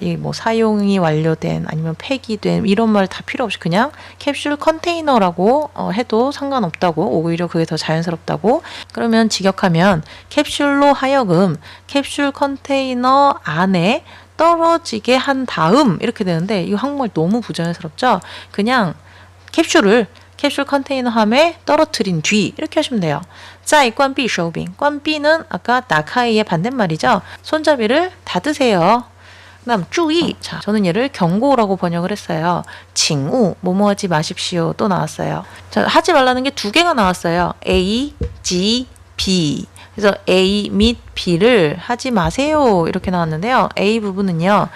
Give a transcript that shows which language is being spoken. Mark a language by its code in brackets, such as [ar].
[ko] 이 뭐 사용이 완료된 아니면 폐기된 이런 말 다 필요 없이 그냥 캡슐 컨테이너라고 해도 상관없다고 오히려 그게 더 자연스럽다고 그러면 직역하면 캡슐로 하여금 캡슐 컨테이너 안에 떨어지게 한 다음 이렇게 되는데 이 한국말 너무 부자연스럽죠? 그냥 캡슐 컨테이너 함에 떨어뜨린 뒤 이렇게 하시면 돼요. [zh] 再关闭手柄 [ko] 关闭는 아까 打开의 반대말이죠. 손잡이를 닫으세요. 그 다음 注意 자, 저는 얘를 경고라고 번역을 했어요. 请勿 뭐뭐 하지 마십시오 또 나왔어요. 자, 하지 말라는 게 두 개가 나왔어요. A, G, B 그래서 A 및 B를 하지 마세요 이렇게 나왔는데요. A 부분은요.